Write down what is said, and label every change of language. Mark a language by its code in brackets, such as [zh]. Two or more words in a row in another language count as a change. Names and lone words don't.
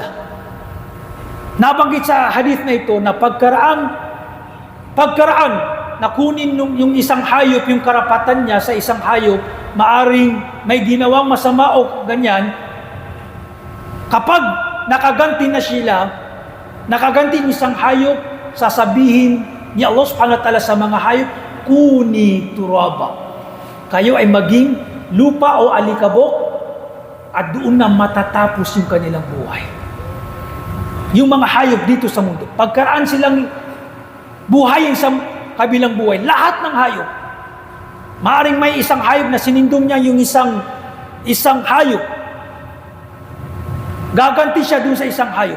[tl] Nabanggit sa hadith na ito na pagkaraan na kunin yung isang hayop, yung karapatan niya sa isang hayop, maaring may ginawang masama o ganyan, kapag nakaganti na sila, nakaganti ng isang hayop, sasabihin ni Allah [ar] سبحانه وتعالى [tl] sa mga hayop, [ar] كونوا ترابا. [tl] Kayo ay maging lupa o alikabok at doon na matatapos yung kanilang buhay. Yung mga hayop dito sa mundo, pagkaraan silang buhayin sa kabilang buhay, lahat ng hayop, maaring may isang hayop na sinindong niya yung isang hayop, gaganti siya doon sa isang hayop.